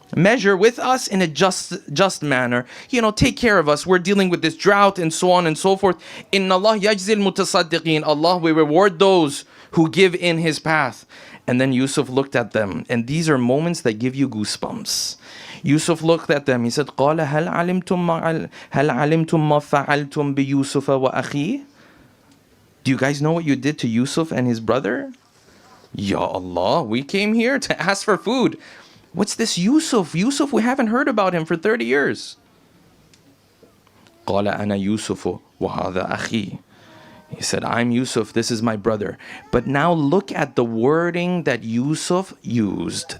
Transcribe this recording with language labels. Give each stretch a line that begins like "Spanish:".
English: Measure with us in a just manner. Take care of us. We're dealing with this drought and so on and so forth.
Arabic: إِنَّ اللَّهَ يَجْزِي الْمُتَصَدِّقِينَ.
English: Allah will reward those who give in His path. And then Yusuf looked at them. And these are moments that give you goosebumps. Yusuf looked at them. He said,
Arabic: قَالَ هَلْ عَلِمْتُم مَّا فَعَلْتُم بِيُوسُفَ وَأَخِيهِ.
English: Do you guys know what you did to Yusuf and his brother? Ya Allah, we came here to ask for food. What's this Yusuf? Yusuf, we haven't heard about him for 30 years.
Arabic: قَالَ أَنَا يُوسُفُ وَهَذَا أَخِي.
English: He said, I'm Yusuf, this is my brother. But now look at the wording that Yusuf used.